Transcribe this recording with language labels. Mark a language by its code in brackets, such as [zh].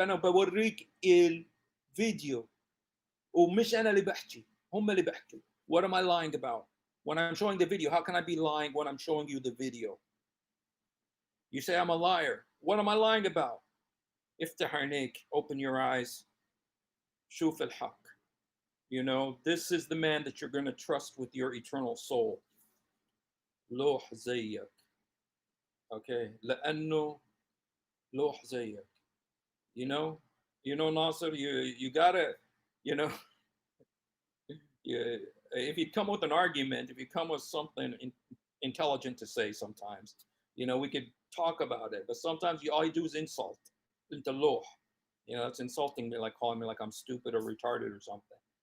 [ar] أنا بوريك الفيديو ومش أنا اللي بحكي. هم اللي بحكوا. [en] What am I lying about? When I'm showing the video, how can I be lying when I'm showing you the video? You say I'm a liar. What am I lying about? [ar] افتح عينيك. [en] Open your eyes. [ar] شوف الحق. [en] This is the man that you're going to trust with your eternal soul. [ar] لوح زيك. Okay, لأنه لوح زيك. [en] Nasser, you gotta, if you come with an argument, if you come with something intelligent to say, sometimes, we could talk about it. But sometimes all you do is insult. Into loh. It's insulting me, like calling me like I'm stupid or retarded or something.